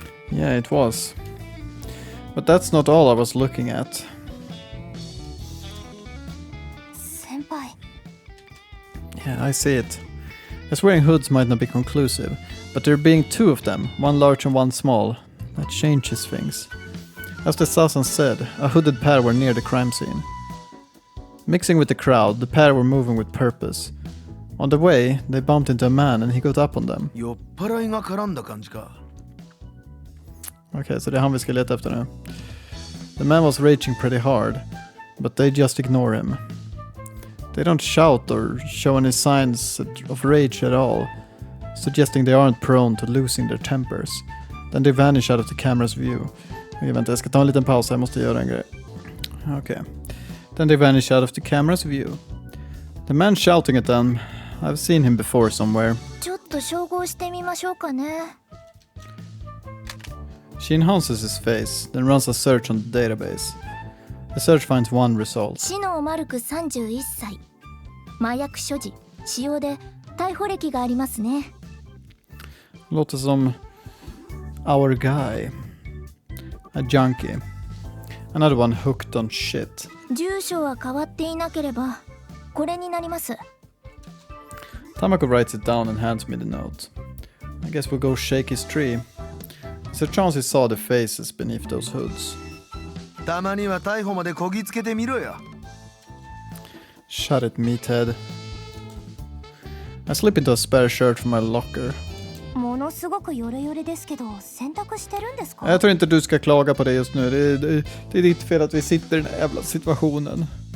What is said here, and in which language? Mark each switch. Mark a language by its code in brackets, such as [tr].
[en] Yeah, it was. But that's not all I was looking at. [ja] 先輩。 [en] Yeah, I see it. As wearing hoods might not be conclusive, but there being two of them, one large and one small, that changes things. As the assassin said, a hooded pair were near the crime scene. Mixing with the crowd, the pair were moving with purpose. On the way, they bumped into a man and he got up on them. [ja] 酔っ払いが絡んだ感じか。 [sv] Okay, så det är han vi ska leta efter nu. [en] The man was raging pretty hard, but they just ignore him. They don't shout or show any signs of rage at all, suggesting they aren't prone to losing their tempers. Then they vanish out of the camera's view. [sv] Vänta, jag ska ta en liten paus, jag måste göra en grej. [en] Okay. Then they vanish out of the camera's view. The man shouting at them, I've seen him before somewhere. [ja] ちょっと照合してみましょうかね。 [en] She enhances his face, then runs a search on the database. The search finds one result. [ja] シノーマルク31歳。麻薬所持、使用で逮捕歴がありますね。 [sv] Låter som [en] our guy. A junkie. Another one hooked on shit. [ja] 住所は変わっていなければこれになります。 [en] Tamako writes it down and hands me the note. I guess we'll go shake his tree. It's a chance he saw the faces beneath those hoods. [ja] たまには逮捕までこぎつけてみろよ。 [en] Shut it, meathead. I slip into a spare shirt from my locker. [ja] ものすごくヨレヨレですけど洗濯してるんですか？ [sv] Jag tror inte du ska klaga på det just nu. Det är ditt fel att vi sitter i den här jävla situationen.